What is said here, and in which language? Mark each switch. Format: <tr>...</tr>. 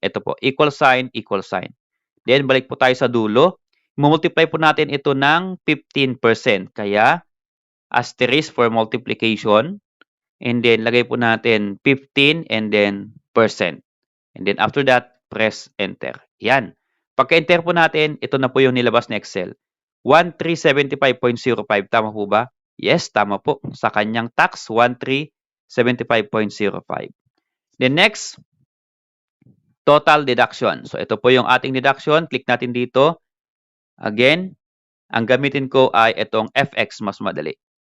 <tl>Ito po, equal sign, equal sign. Then, balik po tayo sa dulo. Multiply po natin ito ng 15%. Kaya, asterisk for multiplication. And then, lagay po natin 15 and then percent.</tl> <en>And then, after that, press enter.</en> <tl>Yan. Pagka-enter po natin, ito na po yung nilabas na Excel. 1,375.05. Tama po ba? Yes, tama po. Sa kanyang tax, 1,375.05.</tl> <en>Then next, total deduction.</en> <tl>So, ito po yung ating deduction. Click natin dito. Again, ang gamitin ko ay itong FX, mas madali.</tl>